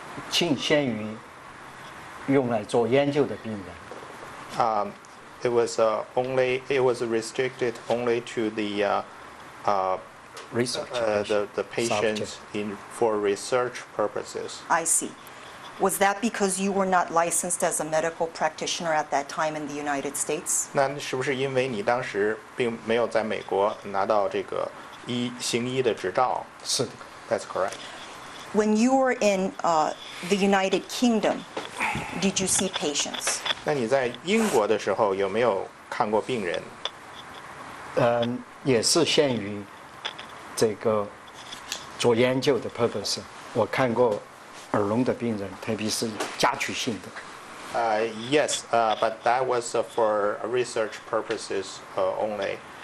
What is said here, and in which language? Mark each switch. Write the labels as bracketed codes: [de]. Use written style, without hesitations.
[zh] 仅限于用来做研究的病人。 [en] It was restricted only to the research the patients for research purposes. I see. Was that because you were not licensed as a medical practitioner at that time in the United States? [zh] 那是不是因为你当时并没有在美国拿到这个行医的执照？是的。 [en] That's correct. When you were in the United Kingdom, did you see patients? [zh] 那你在英国的时候有没有看过病人？也是限于这个做研究的 purpose。我看过耳聋的病人，特别是家居性的。 [en] Yes, but that was for research purposes only.